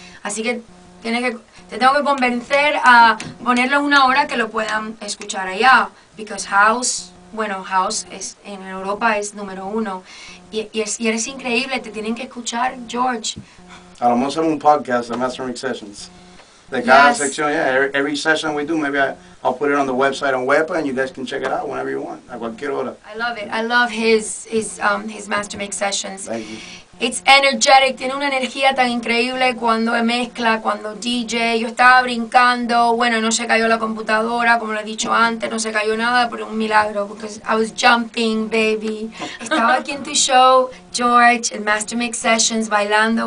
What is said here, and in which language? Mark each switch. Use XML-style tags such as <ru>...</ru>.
<es>Así que te tengo que convencer a ponerlo en una hora que lo puedan escuchar allá, because house en Europa es número 1 y eres increíble, te tienen que escuchar, George. A lo mejor hacemos un podcast de Master Mix Sessions. De cada</es> <en>Yes.</en> <es>sección, yeah.</es> <en>Every session we do, maybe I'll put it on the website on Wepa, and you guys can check it out whenever you want,</en> <es>a cualquier hora.</es> <en>I love it. I love his Master Mix Sessions. Thank you. It's energetic,</en> <es>tiene una energía tan increíble cuando mezcla, cuando DJ. Yo estaba brincando, bueno, no se cayó la computadora, como lo he dicho antes, no se cayó nada, pero un milagro,</es> <en>because I was jumping, baby.</en> <es>Estaba aquí en tu show, George, en Master Mix Sessions, bailando.</es>